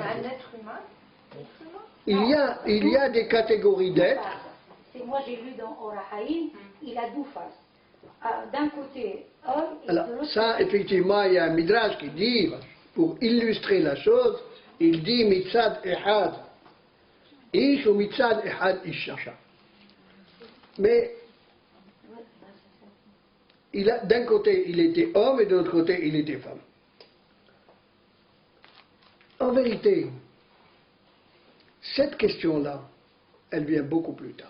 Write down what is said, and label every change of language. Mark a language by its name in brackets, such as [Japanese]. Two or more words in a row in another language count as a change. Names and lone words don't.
[French] Un être humain. Il y a des catégories d'êtres. Moi j'ai lu dans Orahaïm, il a deux faces. D'un côté homme et alors, de l'autre ça, effectivement, il y a un midrash qui dit, pour illustrer la chose, il dit [Hebrew] מצד אחד איש [French] ou [Hebrew] מצד אחד אשה. [French] Mais d'un côté il était homme et de l'autre côté il était femme. En vérité, cette question-là, elle vient beaucoup plus tard.